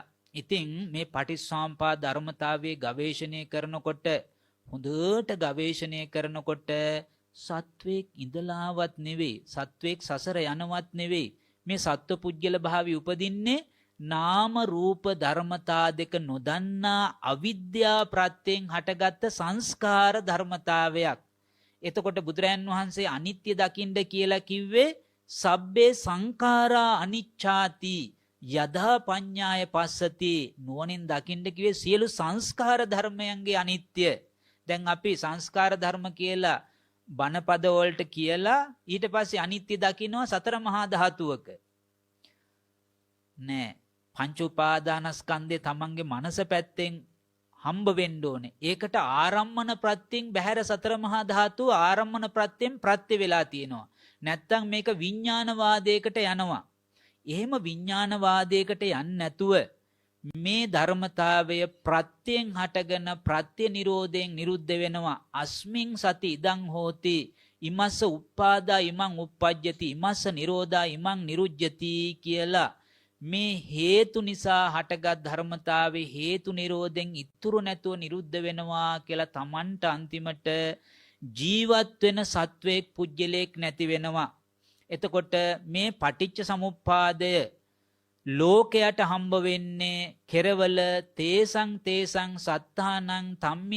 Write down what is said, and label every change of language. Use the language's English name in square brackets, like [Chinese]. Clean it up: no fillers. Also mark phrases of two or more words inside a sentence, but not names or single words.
[Sinhala] ඉතින් මේ පටිච්චසමුප්පාද ධර්මතාවයේ ගවේෂණය කරනකොට, හොඳට ගවේෂණය කරනකොට සත්වයක් ඉඳලාවත් නෙවෙයි, සත්වයක් සසර යනවත් නෙවෙයි. මේ සත්ව පුජ්‍යල භාවය උපදින්නේ නාම රූප ධර්මතා දෙක නොදන්නා අවිද්‍යා ප්‍රත්‍යයෙන් හටගත්ත සංස්කාර ධර්මතාවයක්. එතකොට බුදුරයන් වහන්සේ අනිත්‍ය දකින්න කියලා කිව්වේ [Pali] සබ්බේ සංඛාරා අනිච්ඡාති යදා පඤ්ඤාය පස්සති. [Sinhala] නුවණින් දකින්න කිව්වේ සියලු සංස්කාර ධර්මයන්ගේ අනිත්‍ය. දැන් අපි සංස්කාර ධර්ම කියලා බණපද වලට කියලා ඊට පස්සේ අනිත්‍ය දකින්නවා සතර මහා ධාතුවක. නෑ. පංච උපාදානස්කන්ධය තමන්ගේ මනස පැත්තෙන් හම්බ වෙන්න ඕනේ. ඒකට ආරම්මන ප්‍රත්‍යයෙන් බහැර සතර මහා ධාතුව ආරම්මන ප්‍රත්‍යයෙන් ප්‍රත්‍ය වෙලා තියෙනවා. නැත්තම් මේක විඥානවාදයකට යනවා. එහෙම විඥානවාදයකට යන්නේ නැතුව මේ ධර්මතාවය ප්‍රත්‍යයෙන් හටගෙන ප්‍රත්‍ය නිරෝධයෙන් නිරුද්ධ වෙනවා. [Pali] අස්මින් සති ඉදං හෝති ඉමස්ස උප්පාදා ඉමං උප්පජ්ජති ඉමස්ස නිරෝධා ඉමං නිරුජ්ජති [Sinhala] කියලා මේ හේතු නිසා හටගත් ධර්මතාවේ හේතු නිරෝධෙන් ඉතුරු නැතුව නිරුද්ධ වෙනවා කියලා Tamanට අන්තිමට ජීවත් වෙන සත්වයක් පුජ්‍යලයක් නැති වෙනවා. එතකොට මේ පටිච්ච සමුප්පාදය ලෝකයට හම්බ වෙන්නේ [Pali] කෙරවල තේසං සත්තානං තම්මි